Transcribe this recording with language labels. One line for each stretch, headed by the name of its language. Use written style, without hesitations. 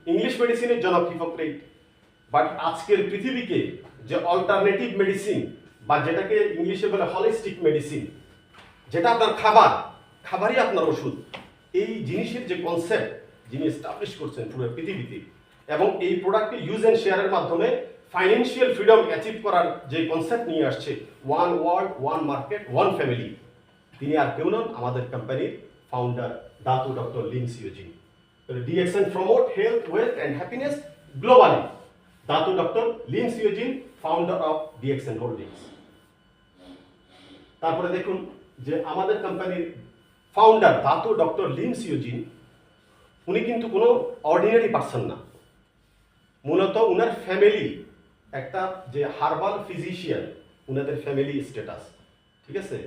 Bangla: English মেডিসিনের জনক hypocrite. But আজকের পৃথিবীকে যে অল্টারনেটিভ মেডিসিন, বা যেটাকে ইংলিশে বলে হলিস্টিক মেডিসিন, যেটা আপনার খাবারই আপনার ওষুধ, এই জিনিসের যে কনসেপ্ট যিনি এস্টাবলিশ করছেন পুরো পৃথিবীতে, এবং এই প্রোডাক্টকে ইউজ অ্যান্ড শেয়ারের মাধ্যমে ফাইন্যান্সিয়াল ফ্রিডম অ্যাচিভ করার যে কনসেপ্ট নিয়ে আসছে, one world, one market, one family, তিনি আর কেউ নন, আমাদের কোম্পানির founder Datuk doctor Lim সিউজিন।
English: DXN promote health, wealth and happiness globally. Dato doctor Lim Siow Jin, founder of DXN holdings.
Bangla: তারপরে দেখুন যে আমাদের কোম্পানির ফাউন্ডার দাতু ডক্টর লিম সিউজিন, উনি কিন্তু কোনো অর্ডিনারি পার্সন না। মূলত উনার ফ্যামিলি একটা যে হার্বাল ফিজিশিয়ান, উনাদের ফ্যামিলি স্ট্যাটাস, ঠিক আছে?